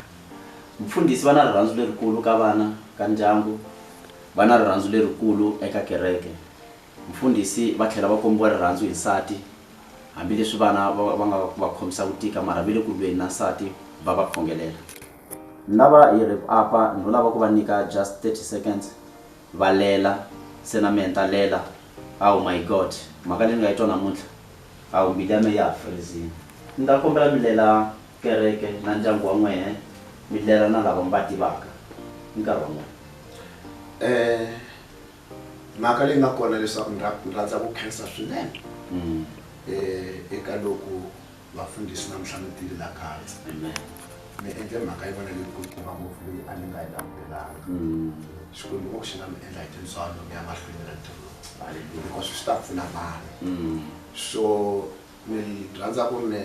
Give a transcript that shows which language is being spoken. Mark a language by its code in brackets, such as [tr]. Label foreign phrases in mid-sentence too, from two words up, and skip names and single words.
[ts] Mfundhisi va na rirhandzu lerikulu ka vana ka ndyangu, va na rirhandzu lerikulu eka kereke. Mfundhisi va tlhela va kombiwa rirhandzu hi nsati, hambileswi vana va nga va khomisa ku tika mara vile ku lweni na nsati va va khongelela. Ni lava hi rip apa ni lava ku va nyika [en] just 30 seconds [ts] va lela se na mina ta lela. [en] Oh my God, [ts] mhaka leyi ni nga yi twa namuntlha a mbilu ya mina ya ha freezile. Ni ta kombela mi lela kereke na ndyangu wa n'wina, mi lela na lava mi va tivaka nkarhi wa n'wina. mhaka leyi nga kona leswaku ni rhandza ku khensa swinene eka loko vafundhisi namuntlha mi tile la kaya mi endle mhaka yi vona leyi kulukumba ngopfu leyi a ni nga yi langutelanga xikwembu ngopfu xi nga mi endla hi tintswalo mi ya mahlweni na ntirho lowu because swi ta pfuna vanhu so ni rhandza ku ri